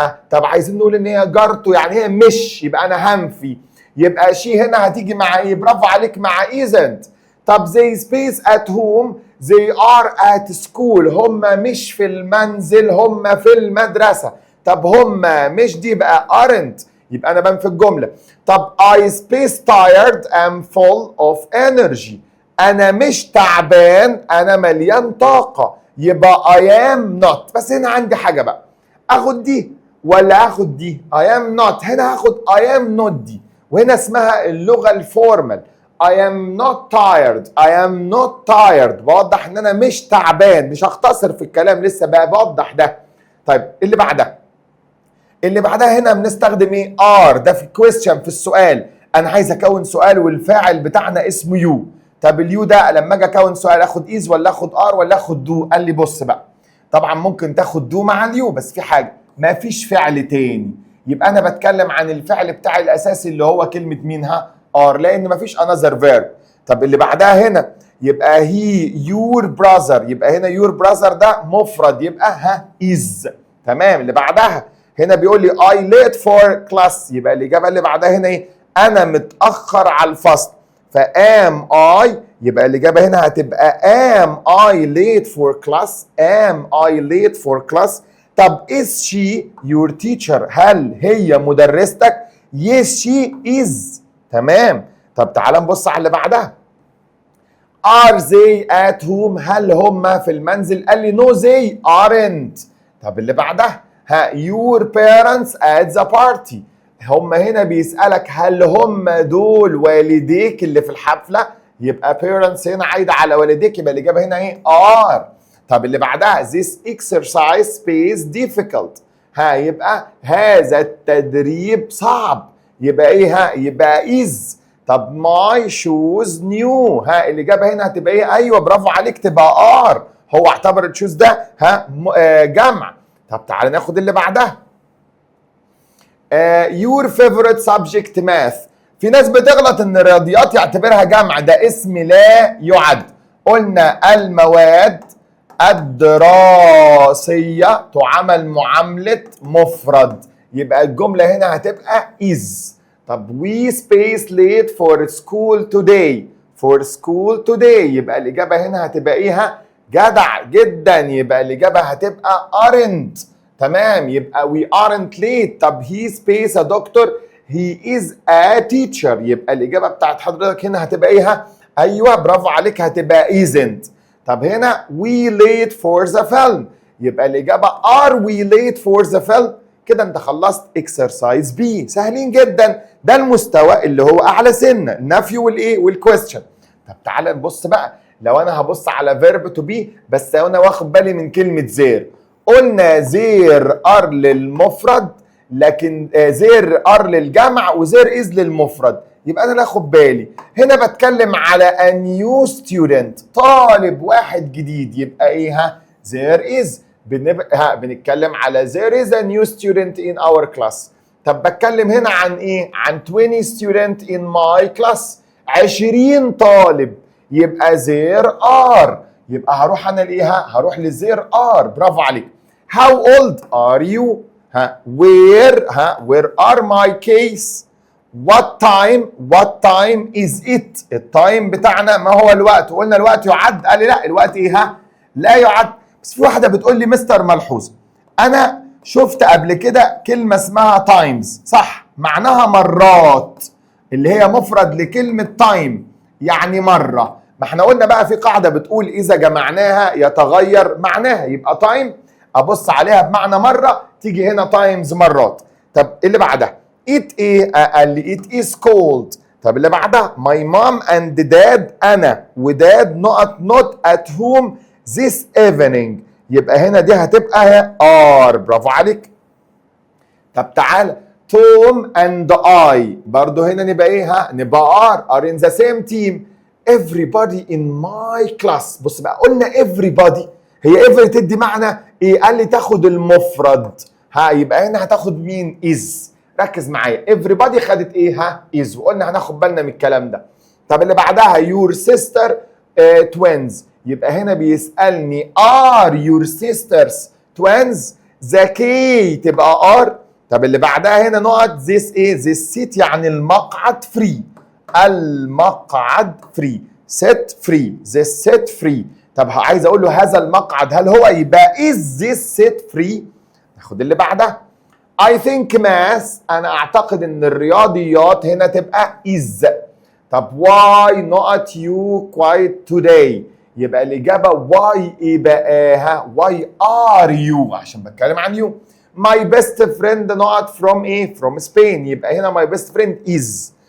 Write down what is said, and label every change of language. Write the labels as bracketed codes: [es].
[ar] طب عايزين نقول ان هي جارته يعني هي مش، يبقى انا هنفي، يبقى شي هنا هتيجي مع ايه؟ برافو عليك مع isn't. طب [en] they space at home they are at school [ar] هم مش في المنزل، هم في المدرسه. طب هم مش دي بقى aren't، يبقى انا بنفي الجمله. طب [en] I space tired am full of energy [ar] انا مش تعبان انا مليان طاقه، يبقى [en] I am not. [ar] بس هنا عندي حاجه بقى، اخد دي ولا اخد دي؟ [en] I am not [ar] هنا هاخد [en] I am not [ar] دي، وهنا اسمها اللغه الفورمال. [en] I am not tired I am not tired [ar] بوضح ان انا مش تعبان، مش هختصر في الكلام لسه بقى بوضح ده. طيب اللي بعدها هنا بنستخدم ايه؟ are. ده في الكويستشن في السؤال، انا عايز اكون سؤال والفاعل بتاعنا اسمه يو. طب اليو ده لما اجي اكون سؤال اخد از ولا اخد ار ولا اخد دو؟ قال لي بص بقى، طبعا ممكن تاخد دو مع اليو، بس في حاجه ما فيش فعل تاني، يبقى انا بتكلم عن الفعل بتاعي الاساسي اللي هو كلمه مين؟ ار، لان ما فيش انذر فيرب. طب اللي بعدها هنا يبقى هي يور براذر، يبقى هنا يور براذر ده مفرد يبقى از. تمام. اللي بعدها هنا بيقول لي I late for class، يبقى الإجابة اللي بعدها هنا إيه؟ أنا متأخر على الفصل. [en] فam I [ar] يبقى الإجابة هنا هتبقى [en] am I late for class am I late for class. [ar] طب [en] is she your teacher [ar] هل هي مدرستك؟ [en] yes she is. [ar] تمام. طب تعال نبص على اللي بعدها. [en] are they at home؟ [ar] هل هم في المنزل؟ قال لي [en] no they aren't. [ar] طب اللي بعدها [en] your parents at the party. [ar] هم هنا بيسألك هل هم دول والديك اللي في الحفلة؟ يبقى parents هنا عايدة على والديك، يبقى الإجابة هنا ايه؟ are. طب اللي بعدها [en] this exercise space difficult. [ar] يبقى هذا التدريب صعب، يبقى ايه؟ يبقى is. طب [en] my shoes new. [ar] الإجابة هنا هتبقى ايه؟ أيوه برافو عليك، تبقى are. هو اعتبر الشوز ده جمع. طب تعالى ناخد اللي بعدها. [en] your favorite subject math. [ar] في ناس بتغلط ان الرياضيات يعتبرها جمع، ده اسم لا يعد. قلنا المواد الدراسية تعامل معاملة مفرد، يبقى الجملة هنا هتبقى is. طب [en] we space late for school today. for school today [ar] يبقى الإجابة هنا هتبقى ايه؟ جدع جدا، يبقى الإجابة هتبقى aren't. تمام، يبقى [en] we aren't late. [ar] طب [en] he space a doctor. he is a teacher. [ar] يبقى الإجابة بتاعت حضرتك هنا هتبقى ايه؟ أيوة برافو عليك، هتبقى isn't. طب هنا [en] we late for the film. [ar] يبقى الإجابة [en] are we late for the film. [ar] كده انت خلصت exercise B. سهلين جدا، ده المستوى اللي هو أعلى سنة، النفي والإيه والquestion. طب تعالى نبص بقى، لو انا هبص على verb to be بس انا واخد بالي من كلمة زير. قلنا زير ار للمفرد، لكن زير ار للجمع وزير از للمفرد، يبقى انا ناخد بالي هنا بتكلم على a new student، طالب واحد جديد، يبقى ايه؟ زير از. بنتكلم على [en] there is a new student in our class. [ar] طب بتكلم هنا عن ايه؟ عن 20 student in my class، 20 طالب، يبقى [en] there are. [ar] يبقى هروح انا لايه؟ هروح لزير are. برافو عليك. [en] how old are you؟ where are my case؟ what time is it؟ [ar] التايم بتاعنا ما هو الوقت، وقلنا الوقت يعد، قال لي لا الوقت ايه؟ لا يعد. بس في واحده بتقول لي مستر ملحوظ، انا شفت قبل كده كلمه اسمها times، صح، معناها مرات، اللي هي مفرد لكلمه time يعني مره. ما احنا قلنا بقى في قاعده بتقول اذا جمعناها يتغير معناها، يبقى time ابص عليها بمعنى مره، تيجي هنا times مرات. طب اللي بعدها it ايه؟ قال لي [en] it is cold. [ar] طب اللي بعدها my mom and dad، انا وداد [en] not at home this evening، [ar] يبقى هنا دي هتبقى are. برافو عليك. طب تعال توم and I، برضو هنا نبقى ايه؟ نبقى [en] are in the same team. everybody in my class. [ar] بص بقى، قلنا everybody، هي every تدي معنى ايه؟ قال لي تاخد المفرد، يبقى هنا هتاخد مين؟ is. ركز معايا، everybody خدت ايه؟ is، وقلنا هناخد بالنا من الكلام ده. طب اللي بعدها [en] your sister twins، [ar] يبقى هنا بيسألني [en] are your sisters twins؟ [ar] ذكي تبقى are. طب اللي بعدها هنا نقط this ايه؟ this seat يعني المقعد free، المقعد free، set free، [en] this set free. [ar] طب عايز اقول له هذا المقعد هل هو، يبقى [en] is this set free. [ar] ناخد اللي بعدها I think math، انا اعتقد ان الرياضيات هنا تبقى is. طب [en] why not you quiet today؟ [ar] يبقى الاجابه [en] why [ar] ايه بقى؟ [en] why are you؟ [ar] عشان بتكلم عن [en] you. my best friend not from [ar] ايه؟ [en] from Spain، [ar] يبقى هنا [en] my best friend is.